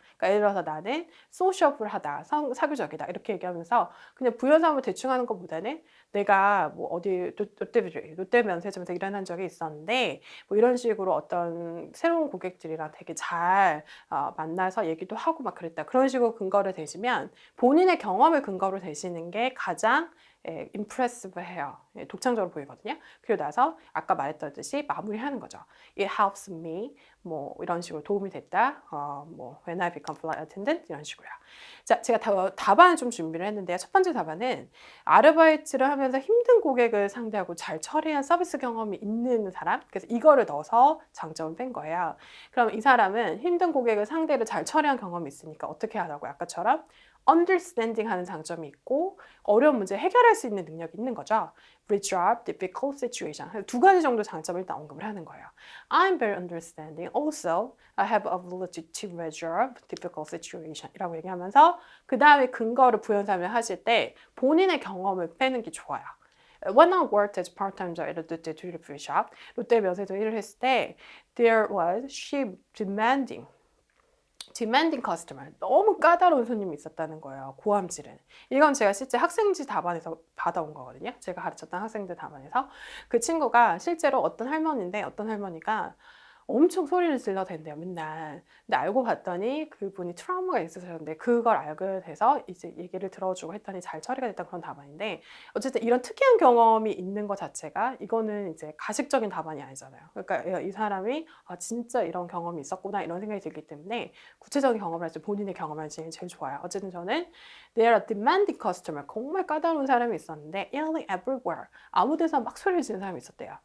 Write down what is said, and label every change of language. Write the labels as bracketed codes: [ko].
[ko] 그러니까 예를 들어서 나는 소셜풀하다, 사교적이다 이렇게 얘기하면서 그냥 부연삼을 대충 하는 것보다는 내가 뭐 어디 롯데 면세점에서 일한 적이 있었는데 뭐 이런 식으로 어떤 새로운 고객들이랑 되게 잘 만나서 얘기도 하고 막 그랬다. 그런 식으로 근거를 대시면 본인의 경험을 근거로 대시는 게 가장 impressive해요. 독창적으로 보이거든요. 그리고 나서 아까 말했듯이 마무리하는 거죠. [en] It helps me [ko] 뭐 이런 식으로 도움이 됐다. [en] 뭐 when I become flight attendant 이런 식으로요. [ko] 자, 제가 답안을 좀 준비를 했는데요. 첫 번째 답안은 아르바이트를 하면서 힘든 고객을 상대하고 잘 처리한 서비스 경험이 있는 사람. 그래서 이거를 넣어서 장점을 뺀 거예요. 그럼 이 사람은 힘든 고객을 상대를 잘 처리한 경험이 있으니까 어떻게 하라고요? 아까처럼 understanding 하는 장점이 있고 어려운 문제 해결할 수 있는 능력이 있는 거죠. [en] resolve difficult situation. [ko] 두 가지 정도 장점을 일단 언급을 하는 거예요. [en] I'm very understanding. Also, I have ability to resolve difficult situation. [ko] 이라고 얘기하면서 그 다음에 근거를 부연설명을 하실 때 본인의 경험을 빼는 게 좋아요. [en] When I worked as part-time job at a 롯데 duty free shop, [ko] 롯데 면세점 일을 했을 때 [en] there was she demanding customer. [ko] 너무 까다로운 손님이 있었다는 거예요. 고함지른. 이건 제가 실제 학생지 답안에서 받아온 거거든요. 제가 가르쳤던 학생들 답안에서. 그 친구가 실제로 어떤 할머니가 엄청 소리를 질러댄대요, 맨날. 근데 알고 봤더니 그분이 트라우마가 있으셨는데 그걸 알게 돼서 이제 얘기를 들어주고 했더니 잘 처리가 됐던 그런 답안인데 어쨌든 이런 특이한 경험이 있는 것 자체가 이거는 이제 가식적인 답안이 아니잖아요. 그러니까 이 사람이 진짜 이런 경험이 있었구나 이런 생각이 들기 때문에 구체적인 경험을 할 때 본인의 경험을 하시는 게 제일 좋아요. 어쨌든 저는 [en] they are a demanding customer. [ko] 정말 까다로운 사람이 있었는데 [en] nearly everywhere. [ko] 아무 데서 막 소리를 지르는 사람이 있었대요.